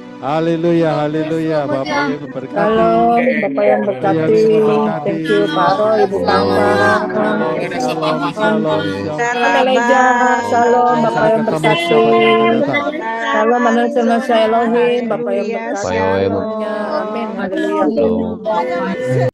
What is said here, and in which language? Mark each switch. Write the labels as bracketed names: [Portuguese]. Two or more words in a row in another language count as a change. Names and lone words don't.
[Indonesian] Haleluya, haleluya. Bapak Ibu berkati. Shalom, Bapak yang berkati. [English] Thank you, [Indonesian] Pak Roy, Ibu Kakak. [Hebrew] שלום שלום, [Indonesian] Shalom, Leja. Shalom, Bapak yang berkati. Shalom, Manusia Elohim, Bapak yang berkati. Amin. Haleluya.